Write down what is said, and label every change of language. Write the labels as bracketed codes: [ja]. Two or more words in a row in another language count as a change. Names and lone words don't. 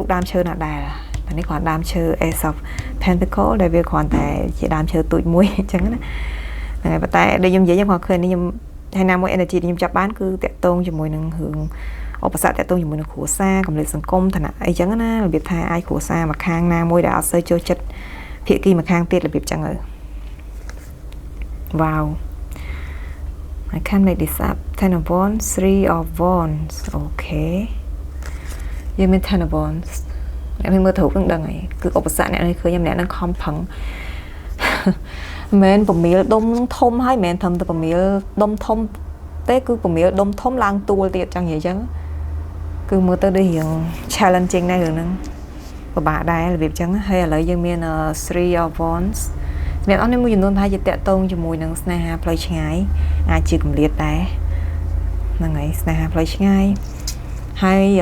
[km] ដើមឈើណាដែរនេះគ្រាន់ដើមឈើ Ace of Pentacles ដែលវាគ្រាន់តែជាដើមឈើទូចមួយអញ្ចឹងណាហ្នឹងហើយប៉ុន្តែដូចខ្ញុំនិយាយខ្ញុំគាត់ឃើញនេះខ្ញុំហើយណាមួយ energy ដែលខ្ញុំចាប់បានគឺតាក់ទងជាមួយនឹងរឿងឧបសគ្គតាក់ទងជាមួយនឹងគ្រួសារកម្រិតសង្គមឋានៈអីចឹងណារបៀបថាអាចគ្រួសារមួយខាងណាមួយដែលអត់សូវចូលចិត្តភាគីមួយខាងទៀតរបៀបចឹងទៅ [en] Wow I can't make this up [km] Ten of Wands 3 of Wands អូខេយើងមាន Ten of Wands អ្នកមើលទៅនឹងដឹងហើយគឺឧបសគ្គអ្នកនេះឃើញម្នាក់នឹងខំប្រឹង មែនពមៀលដុំធំហើយមែនត្រឹមតែពមៀលដុំធំទេគឺពមៀលដុំធំឡើងទួលទៀតចឹងនិយាយចឹងគឺមើលទៅដូចរៀង challenging ដែររឿងហ្នឹងពិបាកដែររបៀបចឹងហើយឥឡូវយើងមាន Three of Wands សម្រាប់អស់នេះមួយចំនួនថាជាតាក់ទងជាមួយនឹងស្នេហាផ្លូវឆ្ងាយអាចជាកម្រិតដែរហ្នឹងហើយស្នេហាផ្លូវឆ្ងាយហើយ